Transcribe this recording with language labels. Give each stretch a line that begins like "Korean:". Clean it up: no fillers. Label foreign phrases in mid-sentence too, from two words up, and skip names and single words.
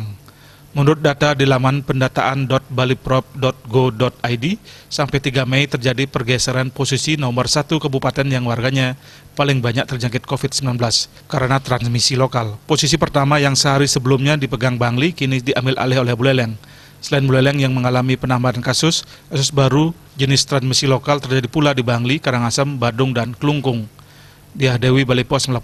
Indonesian: Menurut data di laman pendataan.baliprop.go.id, sampai 3 Mei terjadi pergeseran posisi nomor 1 kabupaten yang warganya paling banyak terjangkit COVID-19 karena transmisi lokal. Posisi pertama yang sehari sebelumnya dipegang Bangli kini diambil alih oleh Buleleng. Selain Buleleng yang mengalami penambahan kasus baru jenis transmisi lokal terjadi pula di Bangli, Karangasem, Badung, dan Klungkung. Diah Dewi, Bali Pos melaporkan.